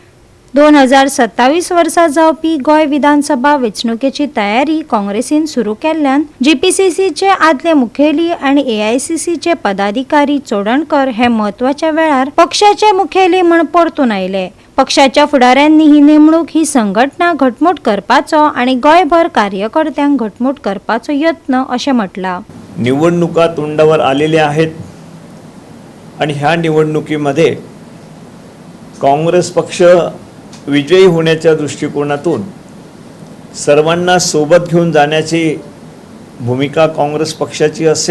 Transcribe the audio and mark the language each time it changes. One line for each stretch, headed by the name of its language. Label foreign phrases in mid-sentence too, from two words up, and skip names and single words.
Konkani: 2027 वर्सा जावपी गोय विधानसभा वेंचणुकेची तयारी काँग्रेसीन सुरू केल्ल्यान जीपीसीसीचे आदले मुखेली आनी एआयसीसीचे पदाधिकारी चोडणकर हे म्हत्वाच्या वेळार पक्षाचे मुखेली म्हूण परतून आयले। पक्षाच्या फुडाऱ्यांनी ही नेमणूक ही संघटना घटमूट करपाचो आनी गोयभर कार्यकर्त्यांक घटमूट करपाचो यत्न अशें म्हटलां।
Marathi: निवडणुका तोंडावर आलेल्या आहेत आणि ह्या निवडणुकीमध्ये काँग्रेस पक्ष विजयी होण्याच्या दृष्टिकोनातून सर्वांना सोबत घेऊन जाण्याची भूमिका काँग्रेस पक्षाची असेल।